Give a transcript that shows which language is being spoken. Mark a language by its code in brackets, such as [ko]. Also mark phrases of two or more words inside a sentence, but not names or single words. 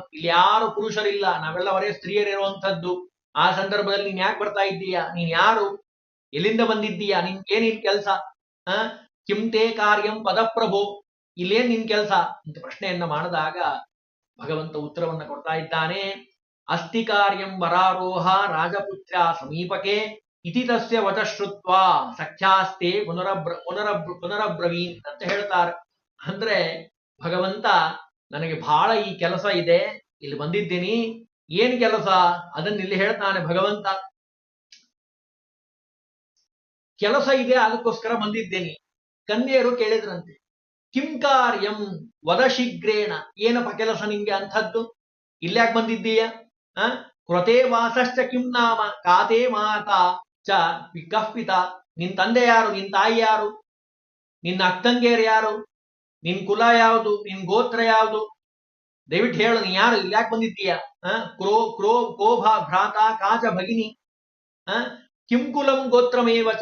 [kn] ಇಲ್ಲಿ ಯಾರು ಪುರುಷರಿಲ್ಲ, ನಾವೆಲ್ಲ ಬರೇ ಸ್ತ್ರೀಯರಿರುವಂಥದ್ದು. ಆ ಸಂದರ್ಭದಲ್ಲಿ ನೀನ್ ಯಾಕೆ ಬರ್ತಾ ಇದ್ದೀಯಾ, ನೀನ್ ಯಾರು, ಎಲ್ಲಿಂದ ಬಂದಿದ್ದೀಯಾ, ನಿನ್ ಏನಿನ್ ಕೆಲಸ, [sa] ಕಿಂತೆ ಕಾರ್ಯಂ ಪದಪ್ರಭೋ, [kn] ಇಲ್ಲೇನ್ ನಿನ್ ಕೆಲಸ ಅಂತ ಪ್ರಶ್ನೆಯನ್ನ ಮಾಡಿದಾಗ ಭಗವಂತ ಉತ್ತರವನ್ನ ಕೊಡ್ತಾ ಇದ್ದಾನೆ. [sa] ಅಸ್ತಿ ಕಾರ್ಯಂ ವರಾರೋಹ ರಾಜಪುತ್ರ ಸಮೀಪಕೆ ಇತಿ ತಸ್ಯ ವಚಶ್ರುತ್ವ ಸಖ್ಯಾಸ್ತೆ ಪುನರಬ್ರವೀನ್ [kn] ಅಂತ ಹೇಳ್ತಾರೆ. ಅಂದ್ರೆ ಭಗವಂತ ನನಗೆ ಬಹಳ ಈ ಕೆಲಸ ಇದೆ, ಇಲ್ಲಿ ಬಂದಿದ್ದೀನಿ, ಏನ್ ಕೆಲಸ ಅದನ್ನ ಇಲ್ಲಿ ಹೇಳ್ತಾನೆ ಭಗವಂತ. ಕೆಲಸ ಇದೆ, ಅದಕ್ಕೋಸ್ಕರ ಬಂದಿದ್ದೇನೆ. ಕನ್ಯೆಯರು ಕೇಳಿದ್ರಂತೆ, [sa] ಕಿಂ ಕಾರ್ಯಂ ವದ ಶೀಘ್ರೇಣ. [kn] ಏನಪ್ಪ ಕೆಲಸ ನಿಂಗೆ ಅಂಥದ್ದು, ಇಲ್ಯಾಕೆ ಬಂದಿದ್ದೀಯ. [sa] ಕೃತೆ ವಾಸಶ್ಚ ಕಿಂ ನಾಮ ಕಾತೆ ಮಾತಾ ಚ ಕಃಪಿತ. [kn] ನಿನ್ ತಂದೆ ಯಾರು, ನಿನ್ ತಾಯಿ ಯಾರು, ನಿನ್ನ ಅಕ್ಕಂಗೇರು ಯಾರು, ನಿನ್ ಕುಲ ಯಾವುದು, ನಿನ್ ಗೋತ್ರ ಯಾವುದು, ದಯವಿಟ್ಟು ಹೇಳು, ನೀ ಯಾರು, ಇಲ್ಯಾಕೆ ಬಂದಿದ್ದೀಯ. [sa] ಕ್ರೋ ಭ್ರಾತ ಕಾಚ ಭಗಿನಿ ಕಿಂ ಕುಲಂ ಗೋತ್ರಮೇವಚ.